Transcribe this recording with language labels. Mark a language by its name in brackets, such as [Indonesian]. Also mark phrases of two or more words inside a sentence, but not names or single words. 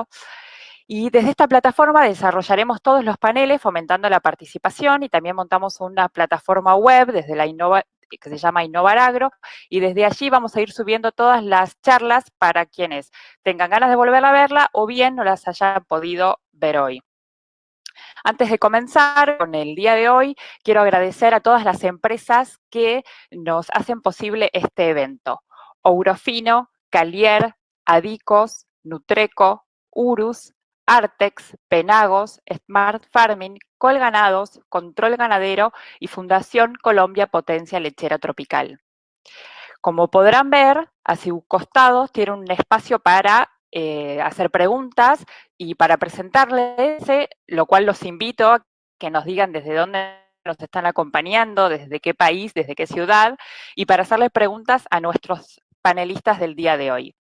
[Spanish] Y desde esta plataforma desarrollaremos todos los paneles fomentando la participación y también montamos una plataforma web desde la que se llama Innovar Agro, y desde allí vamos a ir subiendo todas las charlas para quienes tengan ganas de volver a verla o bien no las hayan podido ver hoy. Antes de comenzar con el día de hoy, quiero agradecer a todas las empresas que nos hacen posible este evento. Ourofino, Calier, Adicos, Nutreco, Urus, Artex, Penagos, Smart Farming, Colganados, Control Ganadero y Fundación Colombia Potencia Lechera Tropical. Como podrán ver, a sus costados tiene un espacio para hacer preguntas y para presentarles, lo cual los invito a que nos digan desde dónde nos están acompañando, desde qué país, desde qué ciudad, y para hacerles preguntas a nuestros panelistas del día de hoy.